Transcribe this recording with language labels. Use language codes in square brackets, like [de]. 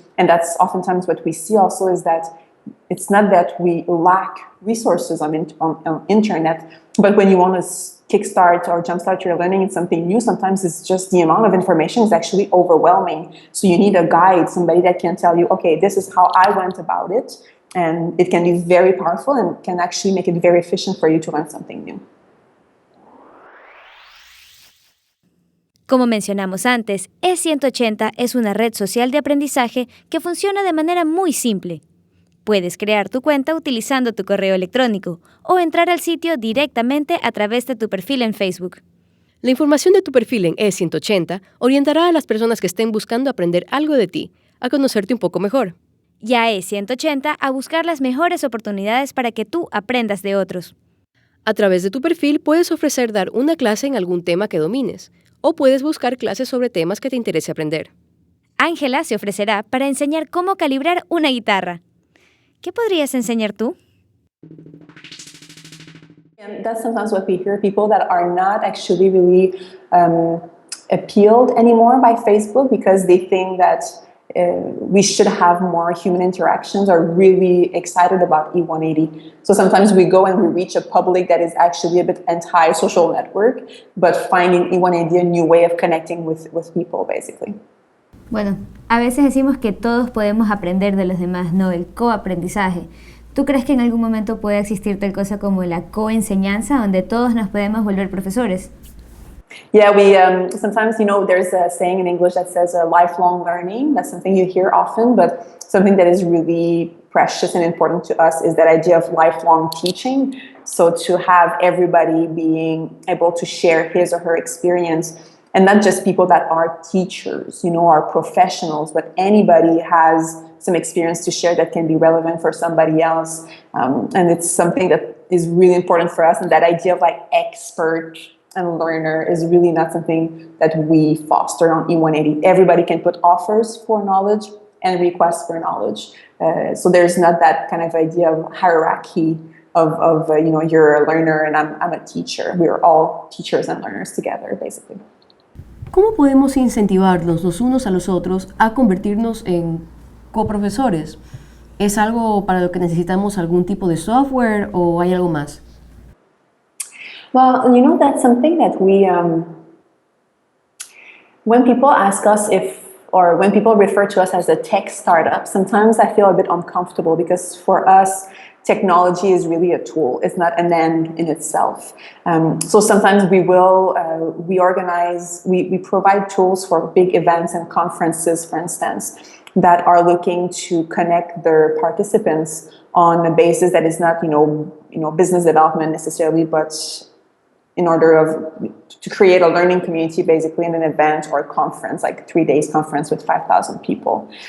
[en] And that's oftentimes what we see also, is that it's not that we lack resources on internet, but when you want to kickstart or jumpstart your learning in something new, sometimes it's just the amount of information is actually overwhelming. So you need a guide, somebody that can tell you, okay, this is how I went about it. And it can be very powerful and can actually make it very efficient for you to learn something new. [es] Como mencionamos antes, E180 es una red social de aprendizaje que funciona de manera muy simple. Puedes crear tu cuenta utilizando tu correo electrónico o entrar al sitio directamente a través de tu perfil en Facebook. La información de tu perfil en E180 orientará a las personas que estén buscando aprender algo de ti, a conocerte un poco mejor. Y a E180 a buscar las mejores oportunidades para que tú aprendas de otros. A través de tu perfil puedes ofrecer dar una clase en algún tema que domines, o puedes buscar clases sobre temas que te interese aprender. Ángela se ofrecerá para enseñar cómo calibrar una guitarra. ¿Qué podrías enseñar tú? [en] And that's sometimes what we hear, people that are not actually really appealed anymore by Facebook because they think that we should have more human interactions, are really excited about E180. So sometimes we go and we reach a public that is actually a bit anti-social network, but finding E180 a new way of connecting with people, basically. [es] Bueno, a veces decimos que todos podemos aprender de los demás, ¿no? El coaprendizaje. ¿Tú crees que en algún momento puede existir tal cosa como la coenseñanza, donde todos nos podemos volver profesores? [en] Yeah, we sometimes, there's a saying in English that says lifelong learning. That's something you hear often, but something that is really precious and important to us is that idea of lifelong teaching. So to have everybody being able to share his or her experience, and not just people that are teachers, are professionals, but anybody has some experience to share that can be relevant for somebody else. And it's something that is really important for us. And that idea of expert and learner is really not something that we foster on E180. Everybody can put offers for knowledge and requests for knowledge. So there's not that kind of idea of hierarchy of you're a learner and I'm a teacher. We are all teachers and learners together, basically. [es] ¿Cómo podemos incentivarnos los unos a los otros a convertirnos en coprofesores? ¿Es algo para lo que necesitamos algún tipo de software o hay algo más? [en] Well, that's something that we, when people ask us or when people refer to us as a tech startup, sometimes I feel a bit uncomfortable because for us, technology is really a tool. It's not an end in itself. So sometimes we provide tools for big events and conferences, for instance, that are looking to connect their participants on a basis that is not, business development necessarily, but in order to create a learning community, basically in an event or a conference, like 3 days conference with 5,000 people.